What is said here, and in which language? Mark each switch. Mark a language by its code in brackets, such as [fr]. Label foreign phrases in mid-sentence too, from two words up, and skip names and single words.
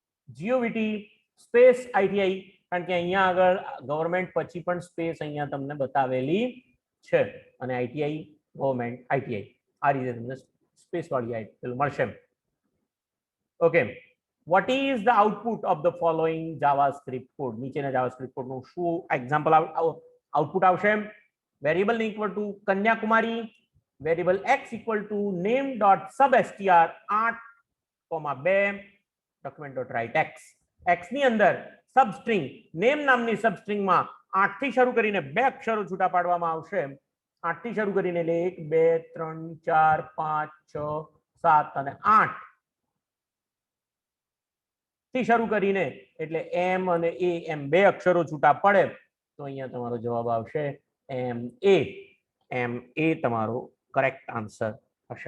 [en] GOVT space ITI, [gu] કારણ કે અહીંયા આગળ ગવર્મેન્ટ પછી પણ સ્પેસ અહીંયા તમને બતાવેલી છે અને આઈટીઆઈ [en] government ITI [gu] આ રીતે તમને સ્પેસ વાળી આઈટીઆઈ મળશે. ઓકે, [en] what is the output of the following javascript code? [gu] નીચેના [en] javascript code [gu] નું શું [en] example output [gu] આવશે? [en] variable ને equal to Kanyakumari, variable x equal to name.substr 8,2 document.writex. [gu] x ની અંદર [en] substring name [gu] નામની સબસ્ટ્રિંગમાં 8 થી શરૂ કરીને બે અક્ષરો છૂટા પાડવામાં આવશે. 8 થી શરૂ કરીને એટલે 1 2 3 4 5 6 7 અને 8 થી શરૂ કરીને એટલે m અને a એમ બે અક્ષરો છૂટા પડે તો અહીંયા તમારો જવાબ આવશે ma તમારો [en] correct answer [gu] હશે.